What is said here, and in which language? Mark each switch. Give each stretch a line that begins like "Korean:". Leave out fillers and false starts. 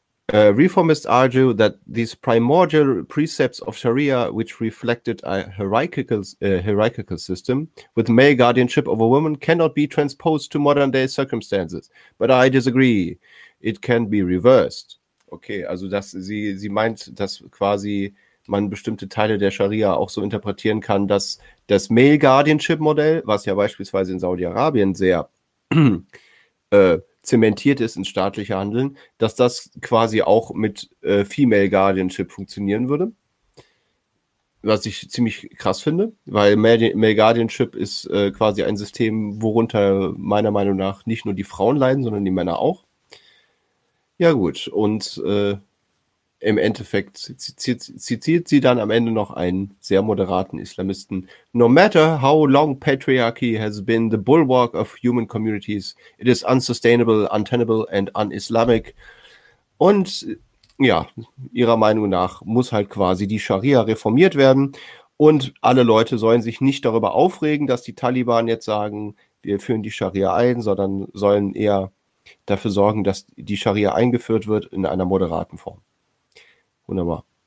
English: Reformists argue that these primordial precepts of Sharia, which reflected a hierarchical system with male guardianship over women, cannot be transposed to modern day circumstances. But I disagree. It can be reversed.
German: Okay, also dass sie meint, dass quasi man bestimmte Teile der Scharia auch so interpretieren kann, dass das Male Guardianship Modell, was ja beispielsweise in Saudi-Arabien sehr zementiert ist ins staatliche Handeln, dass das quasi auch mit Female Guardianship funktionieren würde. Was ich ziemlich krass finde, weil Male Guardianship ist quasi ein System, worunter meiner Meinung nach nicht nur die Frauen leiden, sondern die Männer auch. Ja, gut. Und im Endeffekt zitiert sie dann am Ende noch einen sehr moderaten Islamisten.
English: No matter how long patriarchy has been the bulwark of human communities, it is unsustainable, untenable and un-Islamic.
German: Und ja, ihrer Meinung nach muss halt quasi die Scharia reformiert werden. Und alle Leute sollen sich nicht darüber aufregen, dass die Taliban jetzt sagen, wir führen die Scharia ein, sondern sollen eher dafür sorgen, dass die Scharia eingeführt wird in einer moderaten Form. Wunderbar.